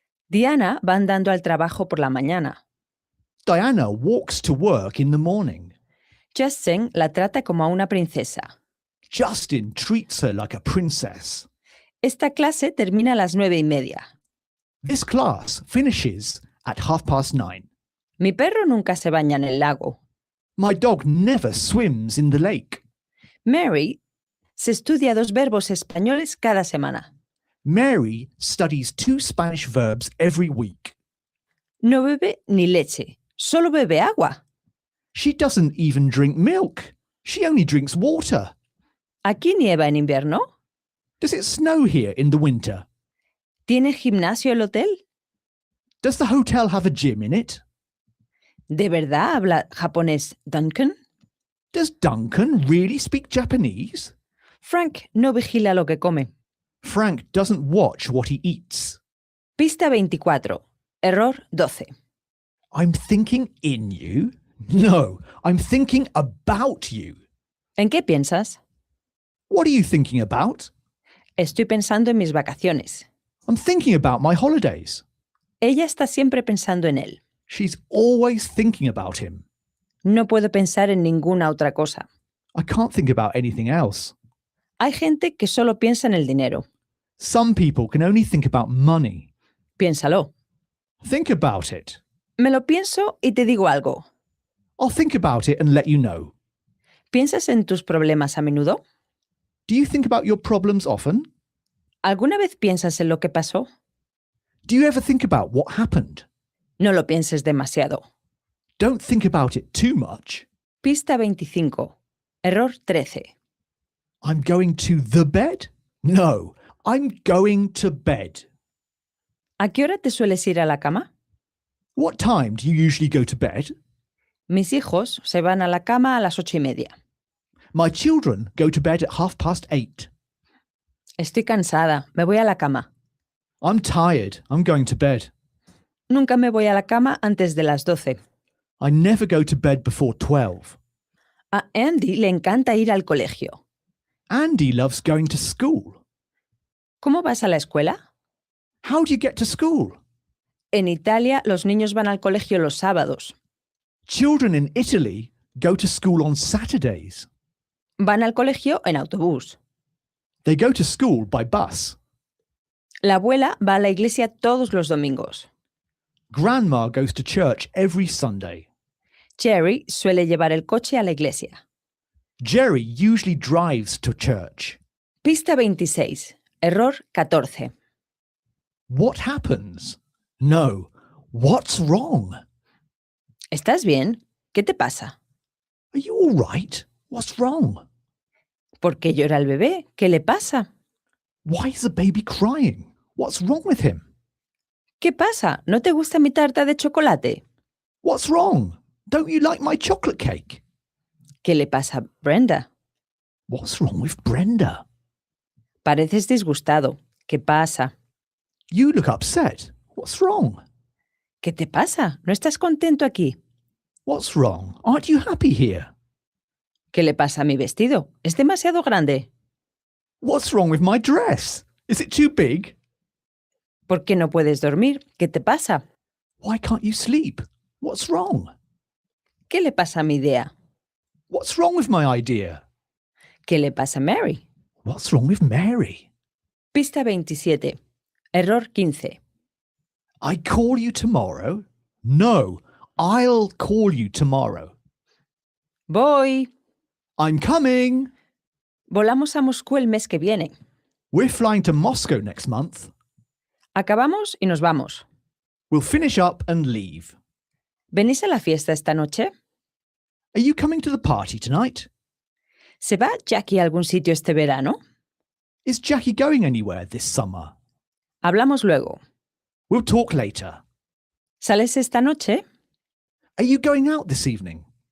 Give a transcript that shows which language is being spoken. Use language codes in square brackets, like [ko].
[es] Diana va andando al trabajo por la mañana. [en] Diana walks to work in the morning. [es] Justin la trata como a una princesa. [en] Justin treats her like a princess. [es] Esta clase termina a las 9:30. [en] This class finishes at 9:30. [es] Mi perro nunca se baña en el lago. [en] My dog never swims in the lake. [es] Mary se estudia 2 verbos españoles cada semana. [en] Mary studies 2 Spanish verbs every week. [es] No bebe ni leche, solo bebe agua. [en] She doesn't even drink milk. She only drinks water. [es] ¿Aquí nieva en invierno? [en] Does it snow here in the winter? [es] ¿Tiene gimnasio el hotel? [en] Does the hotel have a gym in it? [es] ¿De verdad habla japonés Duncan? [en] Does Duncan really speak Japanese? [es] Frank no vigila lo que come. [en] Frank doesn't watch what he eats. [es] Pista 24. Error 12. [en] I'm thinking in you? No, I'm thinking about you. [es] ¿En qué piensas? [en] What are you thinking about? [es] Estoy pensando en mis vacaciones. [en] I'm thinking about my holidays. [es] Ella está siempre pensando en él. [en] She's always thinking about him. [es] No puedo pensar en ninguna otra cosa. [en] I can't think about anything else. [es] Hay gente que solo piensa en el dinero. [en] Some people can only think about money. [es] Piénsalo. [en] Think about it. [es] Me lo pienso y te digo algo. [en] I'll think about it and let you know. [es] ¿Piensas en tus problemas a menudo? [en] Do you think about your problems often? [es] ¿Alguna vez piensas en lo que pasó? [en] Do you ever think about what happened? [es] No lo pienses demasiado. [en] Don't think about it too much. [es] Pista 25. Error 13. [en] I'm going to the bed? No, I'm going to bed. [es] ¿A qué hora te sueles ir a la cama? [en] What time do you usually go to bed? [es] Mis hijos se van a la cama a las 8:30. [en] My children go to bed at 8:30. [es] Estoy cansada, me voy a la cama. [en] I'm tired. I'm going to bed. [es] Nunca me voy a la cama antes de las 12. [en] I never go to bed before 12. [es] A Andy le encanta ir al colegio. [en] Andy loves going to school. [es] ¿Cómo vas a la escuela? [en] How do you get to school? [es] En Italia, los niños van al colegio los sábados. [en] Children in Italy go to school on Saturdays. [es] Van al colegio en autobús. [en] They go to school by bus. [es] La abuela va a la iglesia todos los domingos. [en] Grandma goes to church every Sunday. [es] Jerry suele llevar el coche a la iglesia. [en] Jerry usually drives to church. [es] Pista 26. Error 14. [en] What happens? No. What's wrong? [es] ¿Estás bien? ¿Qué te pasa? [en] Are you all right? What's wrong? [es] ¿Por qué llora el bebé? ¿Qué le pasa? [en] Why is the baby crying? What's wrong with him? [es] ¿Qué pasa? ¿No te gusta mi tarta de chocolate? [en] What's wrong? Don't you like my chocolate cake? [es] ¿Qué le pasa a Brenda? [en] What's wrong with Brenda? [es] Pareces disgustado. ¿Qué pasa? [en] You look upset. What's wrong? [es] ¿Qué te pasa? ¿No estás contento aquí? [en] What's wrong? Aren't you happy here? [es] ¿Qué le pasa a mi vestido? ¿Es demasiado grande? [en] What's wrong with my dress? Is it too big? [es] ¿Por qué no puedes dormir? ¿Qué te pasa? [en] Why can't you sleep? What's wrong? [es] ¿Qué le pasa a mi idea? [en] What's wrong with my idea? [es] ¿Qué le pasa a Mary? [en] What's wrong with Mary? [es] Pista 27. Error 15. [en] I call you tomorrow? No, I'll call you tomorrow. [es] Voy. [en] I'm coming. [es] Volamos a Moscú el mes que viene. [en] We're flying to Moscow next month. [es] Acabamos y nos vamos. [en] We'll finish up and leave. [es] ¿Venís a la fiesta esta noche? [en] Are you coming to the party tonight? [es] ¿Se va Jackie a algún sitio este verano? [en] Is Jackie going anywhere this summer? [es] Hablamos luego. [en] We'll talk later. [es] ¿Sales esta noche? [en] Are you going out this evening?